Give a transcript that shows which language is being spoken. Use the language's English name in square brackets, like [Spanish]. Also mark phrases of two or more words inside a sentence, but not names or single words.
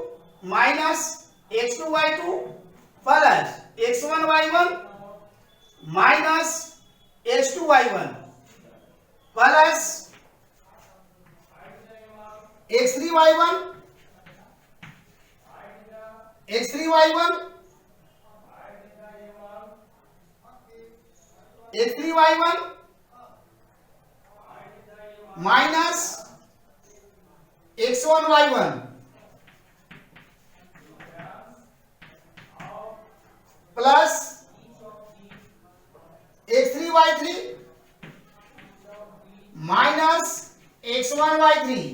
[English] minus x2 y2 plus x1 y1 minus x2y1 plus x3y1 x3y1 x3y1 minus x1y1 plus x3y3 minus x1y3